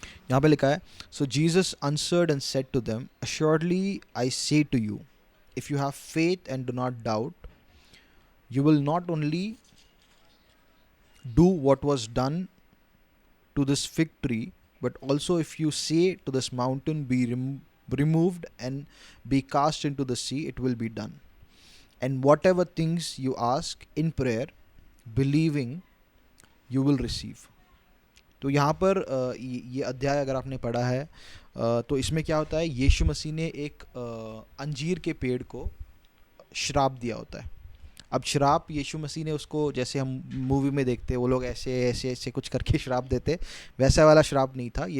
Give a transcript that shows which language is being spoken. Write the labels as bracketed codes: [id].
[hi] यहाँ पे लिखा है, [en] So Jesus answered and said to them, assuredly I say to you, if you have faith and do not doubt, you will not only do what was done to this fig tree, but also if you say to this mountain, be removed and be cast into the sea, it will be done. And whatever things you ask in prayer, believing, you will receive. [hi] तो यहाँ पर ये अध्याय अगर आपने पढ़ा है तो इसमें क्या होता है, यीशु मसीह ने एक अंजीर के पेड़ को श्राप दिया होता है। अब श्राप यीशु मसीह ने उसको, जैसे हम मूवी में देखते हैं वो लोग ऐसे ऐसे ऐसे कुछ करके श्राप देते, वैसा वाला श्राप नहीं था।